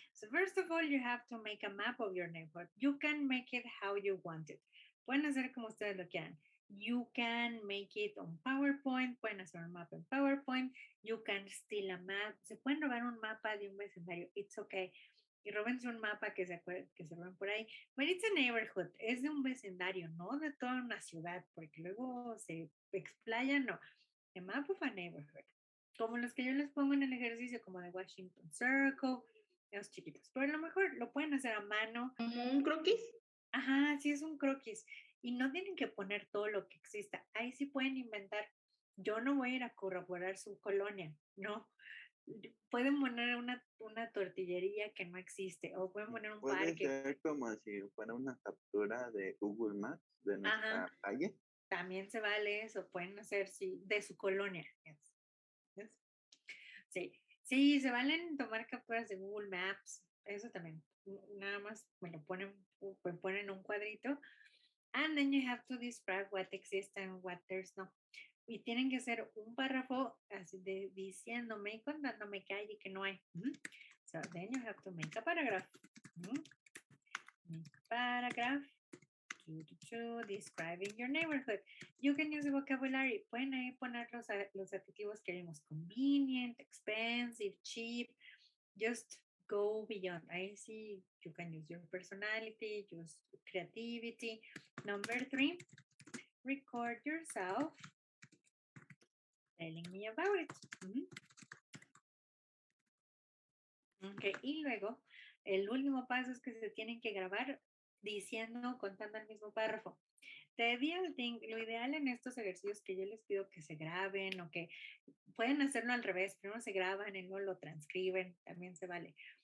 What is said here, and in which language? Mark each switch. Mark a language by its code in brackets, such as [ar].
[en] So first of all, you have to make a map of your neighborhood. You can make it how you want it. [es] Pueden hacer como ustedes lo quieran. [en] You can make it on PowerPoint. [es] Pueden hacer un mapa en PowerPoint. [en] You can steal a map. [es] Se pueden robar un mapa de un vecindario. [en] It's okay. [es] Y robense un mapa que se roben por ahí. [en] But it's a neighborhood. [es] Es de un vecindario, no de toda una ciudad, porque luego se explayan. No. [en] A map of a neighborhood [es] como los que yo les pongo en el ejercicio, como de Washington Circle, los chiquitos. Pero a lo mejor lo pueden hacer a mano. Como un croquis. Ajá, sí es un croquis. Y no tienen que poner todo lo que exista. Ahí sí pueden inventar. Yo no voy a ir a corroborar su colonia, no. Pueden poner una tortillería que no existe o pueden poner un Puede parque. ser como si fuera una captura de Google Maps de nuestra Ajá, calle. también se vale eso. Pueden hacer sí, de su colonia. Yes. Yes. Sí, sí, se valen tomar capturas de Google Maps, eso también. Nada más me ponen un cuadrito. [en] And then you have to describe what exists and what there's no. [es] Y tienen que hacer un párrafo así de diciéndome y contándome que hay y que no hay. [en] So then you have to make a paragraph. Make a paragraph. Describing your neighborhood. You can use the vocabulary. [es] Pueden ahí poner los adjetivos que vimos. [en] Convenient, expensive, cheap. Just go beyond. Ahí sí, you can use your personality, use creativity. Number 3, record yourself telling me about it. Okay. [es] Y luego, el último paso es que se tienen que grabar diciendo, contando el mismo párrafo. Lo ideal en estos ejercicios que yo les pido que se graben o que pueden hacerlo al revés, primero se graban y luego lo transcriben, también se vale.